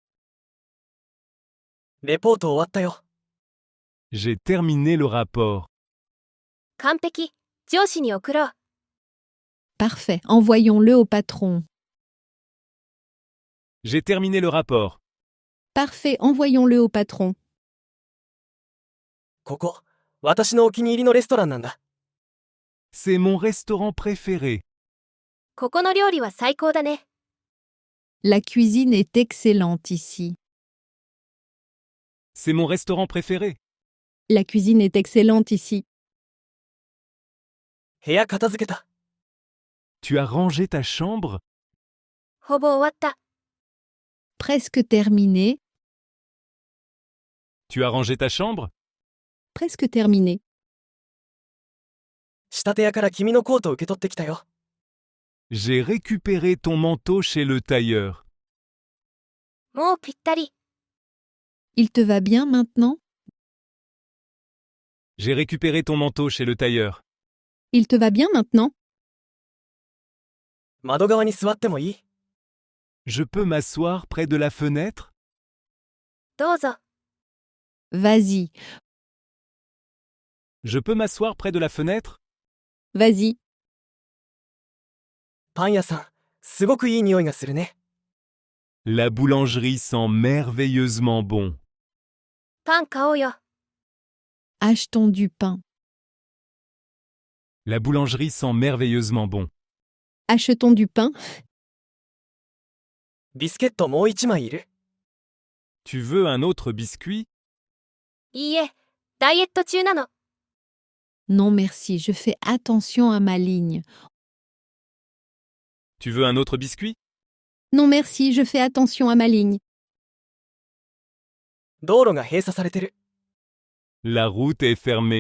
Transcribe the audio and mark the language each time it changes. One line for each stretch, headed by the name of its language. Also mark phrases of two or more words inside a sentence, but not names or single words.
Japanese: レポート終わったよ。
French: J'ai terminé le rapport.
Japanese: 完璧。上司に送ろう。
French: Parfait, envoyons-le au patron. J'ai terminé le rapport. Parfait, envoyons-le au patron.
Japanese: ここ、私のお気に入りのレストランなんだ。
French: C'est mon restaurant préféré.
Japanese: ここの料理は最高だね。
French: La cuisine est excellente ici. C'est mon restaurant préféré. La cuisine est excellente ici.
Japanese: 部屋片付けた。
French: Tu as rangé ta chambre?
Japanese: ほぼ終わった。
French: Presque terminé. Tu as rangé ta chambre? Presque terminé.
Japanese: 仕立て屋から君のコートを受け取ってきたよ。
French: J'ai récupéré ton manteau chez le tailleur.
Japanese: もうぴったり。
French: Il te va bien maintenant? J'ai récupéré ton manteau chez le tailleur. Il te va bien maintenant?
Japanese: 窓側に座ってもいい？
French: Je peux m'asseoir près de la fenêtre?
Japanese: どうぞ。
French: Vas-y, Je peux m'asseoir près de la fenêtre? vas-y.
Japanese: パン屋さん、すごくいい匂いがするね。
French: La boulangerie sent merveilleusement bon.
Japanese: パン買おうよ。
French: Achetons du pain. La boulangerie sent merveilleusement bon. Achetons du pain.
Japanese: ビスケットもう一枚いる？
French: Tu veux un autre biscuit?
Japanese: いいえ、ダイエット中なの。
French: Non merci, je fais attention à ma ligne. Tu veux un autre biscuit? Non merci, je fais attention à ma ligne.
Japanese: 道路が閉鎖されてる。
French: La route est fermée.